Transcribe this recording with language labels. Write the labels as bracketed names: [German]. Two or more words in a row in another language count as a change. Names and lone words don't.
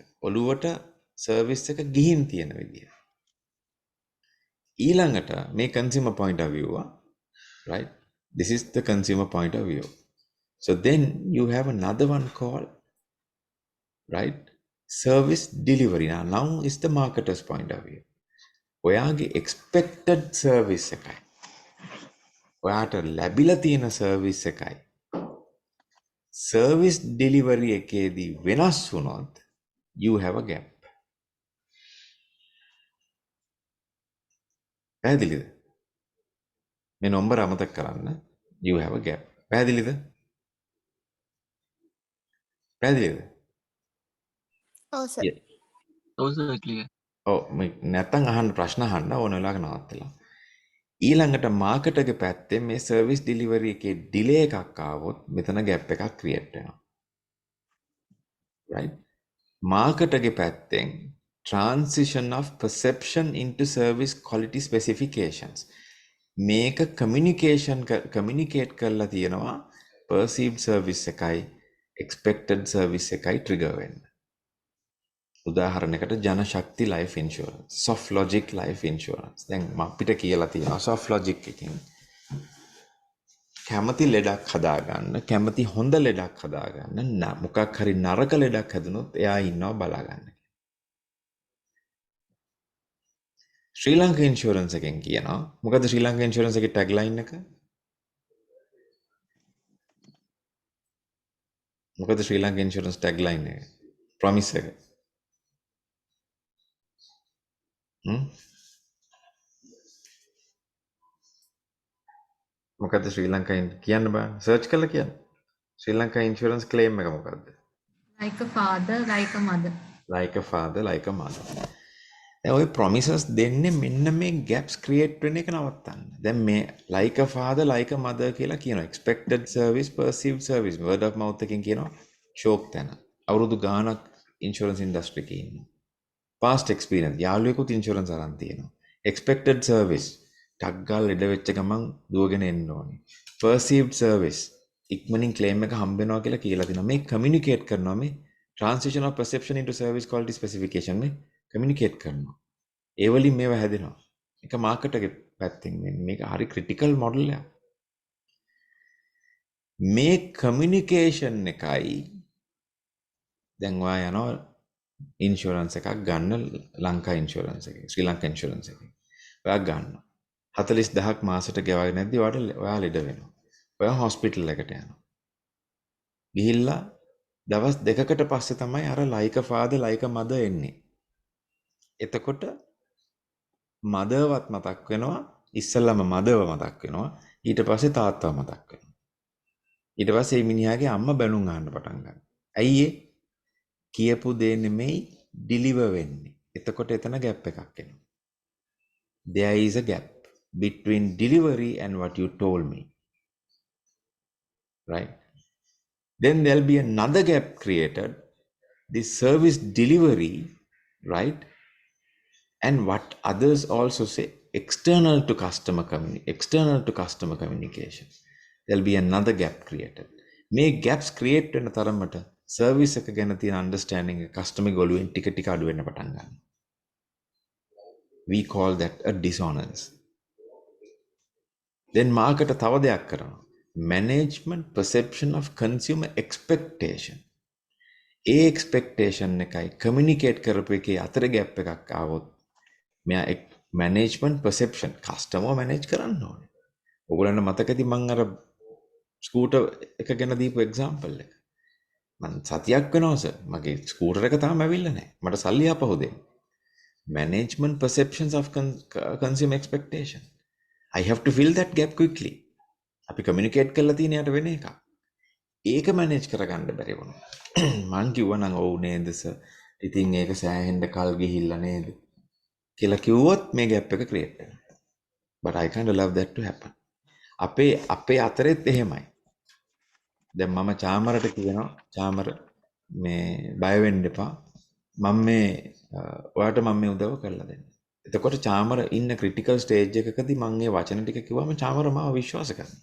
[Sinhala] ඔළුවට service එක ගිහින් තියෙන විදිය. ඊළඟට මේ [English] consumer point of view right? This is the consumer point of view. So then you have another one called, right, service delivery. Now is the marketer's point of view. [Sinhala] ඔයාගේ [English] expected service [Sinhala] එකයි ඔයාට ලැබිලා තියෙන service එකයි [English] service delivery [Sinhala] එකේදී වෙනස් වුණොත් [English] you have a gap. [Sinhala] පැහැදිලිද? මේ නම්බර අමතක කරන්න. [English] You have a gap. [Sinhala] පැහැදිලිද? පැහැදිලිද? ඔව් සර්. [English] Yeah. Also clear. [Sinhala] ඔව් නැත්තම් අහන්න ප්‍රශ්න අහන්න ඕන වෙලාවක නවත්තලා. ඊළඟට මාකටගේ පැත්තේ මේ [English] service delivery [Sinhala] එකේ ඩිලේ එකක් ආවොත් මෙතන ගැප් එකක් ක්‍රියේට් වෙනවා. [English] right? [Sinhala] මාකටගේ පැත්තෙන් [English] transition of perception into service quality specifications. [Sinhala] මේක communicate කරලා තියෙනවා [English] perceived service [Sinhala] එකයි [English] expected service [Sinhala] එකයි trigger වෙන්න. උදාහරණයකට ජනශක්ති life insurance, soft logic life insurance. දැන් අපිට කියලා තියෙනවා soft logic එකෙන් කැමති ලෙඩක් හදාගන්න, කැමති හොඳ ලෙඩක් හදාගන්න, මොකක් හරි නරක ලෙඩක් හැදුනොත් එයා ඉන්නවා බලාගන්න. ශ්‍රී ලංකා ඉන්ෂුරන්ස් එකෙන් කියනවා මොකද ශ්‍රී ලංකා ඉන්ෂුරන්ස් එකේ ටැග්ලයින් එක? මොකද ශ්‍රී ලංකා ඉන්ෂුරන්ස් ටැග්ලයින් එක? ප්‍රොමිස් එක. මොකද ශ්‍රී ලංකා කියන්න බෑ සර්ච් කරලා කියන්න. ශ්‍රී ලංකා ඉන්ෂුරන්ස් ක්ලේම් එක මොකද්ද? [English] Like a father, like a mother. Like a father, like a mother. [Sinhala] දැන් ඔය promises දෙන්නේ මෙන්න මේ [English] gaps create [Sinhala] වෙන එක නවත්තන්න. දැන් මේ [English] like a father, like a mother [Sinhala] කියලා කියනවා. [English] expected service, perceived service. word of mouth [Sinhala] එකෙන් කියනවා ෂෝක් තැන. අවුරුදු ගාණක් [English] insurance industry [Sinhala] එකේ ඉන්නවා. [English] past experience. [Sinhala] යාළුවෙකුත් ඉන්ෂුරන්ස් අරන් තියෙනවා. [English] expected service. [Sinhala] ටක් ගාලා ලෙඩ වෙච්ච ගමන් දුවගෙන එන්න ඕනේ. [English] perceived service. [Sinhala] ඉක්මනින් claim එක හම්බ වෙනවා කියලා තිනවා. මේ communicate කරනවා මේ [English] transition of perception into service quality specification [Sinhala] මේ communicate කරනවා. ඒ වලින් මේවා හැදෙනවා. එක මාකට් එකේ පැත්තෙන් මේක හරි [English] critical model [Sinhala] එකක්. මේ communication එකයි දැන් ඔයා යනවා ඉන්ෂුරන්ස් එකක් ගන්න ලංකා ඉන්ෂුරන්ස් එකේ ශ්‍රී ලංකා ඉන්ෂුරන්ස් එකේ. ඔයා ගන්නවා. 40000ක් මාසෙට ගෙවාගෙන නැද්දි ඔයා ලෙඩ වෙනවා. ඔයා හොස්පිටල් එකට යනවා. ගිහිල්ලා දවස් දෙකකට පස්සේ තමයි අර [English] like a father like a mother [Sinhala] එන්නේ. එතකොට මදර්වත් මතක් වෙනවා, ඉස්සෙල්ලාම මදර්ව මතක් වෙනවා, ඊට පස්සේ තාත්තව මතක් වෙනවා. ඊට පස්සේ මේ මිනිහාගේ අම්මා බැනුම් අහන්න පටන් ගන්නවා. ඇයි ඒ? කියපු දේ නෙමෙයි ඩිලිවර් වෙන්නේ. එතකොට එතන ગેප් එකක් එනවා. [English] There is a gap between delivery and what you told me. Right? Then there'll be another gap created, the service delivery, right? And what others also say, external to customer communication. There'll be another gap created. May gaps create [Sinhala] වෙන තරමට service එක ගැන තියෙන [English] understanding customer [Sinhala] ගොළුෙන් ටික ටික අඩු වෙන්න පටන් ගන්නවා. [English] We call that a dissonance. Then market [Sinhala] තව දෙයක් කරනවා. [English] Management perception of consumer expectation. [Sinhala] ඒ expectation එකයි communicate කරපු එකේ අතර gap එකක් ආවොත් මෙයා [English] management perception customer manage [Sinhala] කරන්න ඕනේ. ඔයගොල්ලන්ට මතකද මම අර ස්කූටර් එක ගැන දීපු example එක. මම සතියක් වෙනවා සර් මගේ ස්කූටර් එක තාම ඇවිල්ලා නැහැ. මට සල්ලි ආපහු දෙන්න. [English] Management perceptions of consumer expectation. I have to fill that gap quickly. [Sinhala] අපි communicate කරලා තියෙන යට වෙන එකක්. ඒක manage කරගන්න බැරි වුණා. මං කිව්වා නම් ඔව් නේද සර්. ඉතින් ඒක සෑහෙන්න කල් ගිහිල්ලා නේද කියලා කිව්වොත් මේ gap එක create වෙනවා. [English] But I can't allow that to happen. [Sinhala] අපේ අතරෙත් එහෙමයි. දැන් මම චාමරට කියනවා චාමර මේ බය වෙන්න එපා. මම මේ ඔයාට මම මේ උදව් කරලා දෙන්න. එතකොට චාමර ඉන්න [English] critical stage [Sinhala] එකකදී මම මේ වචන ටික කිව්වම චාමර මාව විශ්වාස කරනවා.